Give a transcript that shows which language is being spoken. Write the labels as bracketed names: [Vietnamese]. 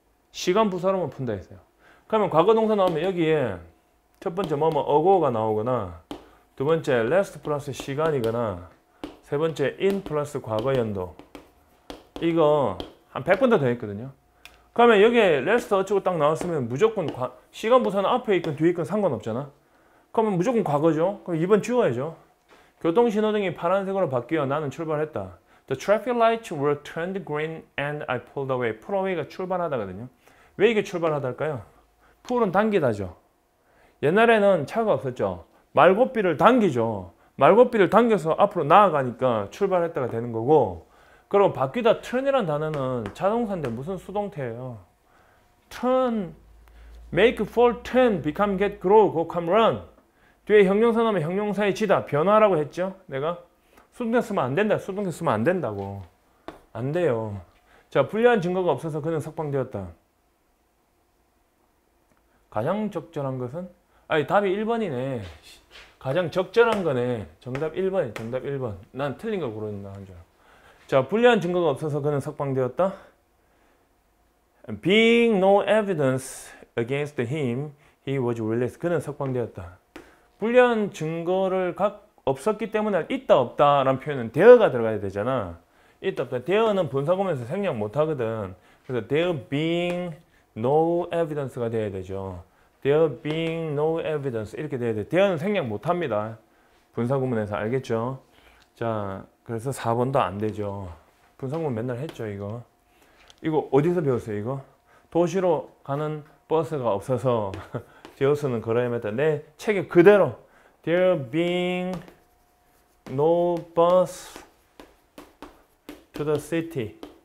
[Korean] 시간 부사로만 푼다 했어요. 그러면 과거 동사 나오면 여기에 첫 번째 어고가 나오거나 두 번째 last 플러스 시간이거나 세 번째 in 플러스 과거 연도 이거 한 100번 더 했거든요. 그러면 여기에 last 어쩌고 딱 나왔으면 무조건 시간 부사는 앞에 있건 뒤에 있건 상관없잖아. 그러면 무조건 과거죠. 그럼 2번 지워야죠. 교통신호등이 파란색으로 바뀌어 나는 출발했다. [English] The traffic lights were turned green and I pulled away. [Korean] pull away가 출발하다거든요. 왜 이게 출발하다일까요? pull은 당기다죠. 옛날에는 차가 없었죠. 말고삐를 당기죠. 말고삐를 당겨서 앞으로 나아가니까 출발했다가 되는 거고 그리고 바뀌다 turn이라는 단어는 자동사인데 무슨 수동태예요. [English] turn, make, fall, turn, become, get, grow, go, come, run. [Korean] 뒤에 형용사 나오면 형용사의 지다, 변화라고 했죠. 내가 수동태 쓰면 안 된다. 수동태 쓰면 안 된다고. 안 돼요. 자, 불리한 증거가 없어서 그는 석방되었다. 가장 적절한 것은? 답이 1번이네. 가장 적절한 거네. 정답 1번이 정답 1번. 난 틀린 거 고른다 한 줄. 자, 불리한 증거가 없어서 그는 석방되었다. [English] Being no evidence against him, he was released. [Korean] 그는 석방되었다. 불리한 증거를 없었기 때문에 있다 없다라는 표현은 there가 들어가야 되잖아. 있다 없다. there는 분사구문에서 생략 못하거든. 그래서 [English] there being no evidence [Korean] 가 돼야 되죠. [English] there being no evidence [Korean] 이렇게 돼야 돼. there는 생략 못합니다. 분사구문에서 알겠죠? 자, 그래서 4번도 안 되죠. 분사구문 맨날 했죠, 이거. 이거 어디서 배웠어요, 이거? 도시로 가는 버스가 없어서 제우스는 걸어야 했다. 내 책에 그대로 [English] there being no bus to the city.